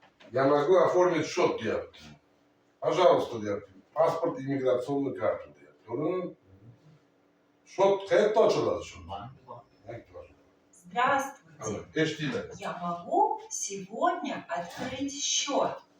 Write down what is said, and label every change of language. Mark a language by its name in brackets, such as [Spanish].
[Russian] Я могу оформить счет, [Uzbek] deyapti. [Russian] Пожалуйста, deyapti. [Uzbek] Pasport immigratsionni karta deyapti. Uni счет qayerda ochiladi shu? [Russian] Здравствуйте. [Uzbek] Eshitinglar. [Russian] Я могу сегодня открыть счет.